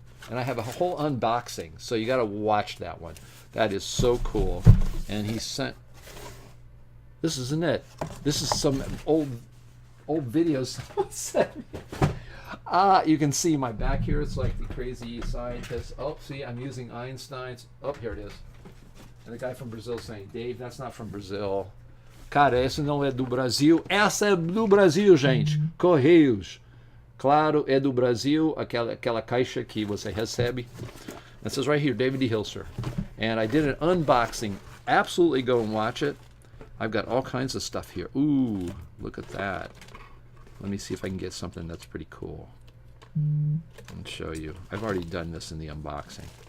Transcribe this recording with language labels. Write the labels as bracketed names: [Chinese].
[English] And I have a whole unboxing, so you got to watch that one. That is so cool. And he sent. This isn't it. This is some old videos someone sent me. You can see my back here. It's like the crazy scientist. Oh, see, I'm using Einstein's. Oh, here it is. And the guy from Brazil saying, Dave, that's not from Brazil. [Portuguese] Cara, essa não é do Brasil. Essa é do Brasil, gente. Correios. Claro, é do Brasil. Aquela caixa que você recebe. [English] It says right here, David D. Hilster. And I did an unboxing. Absolutely go and watch it. I've got all kinds of stuff here. Ooh, look at that. Let me see if I can get something that's pretty cool and show you. I've already done this in the unboxing.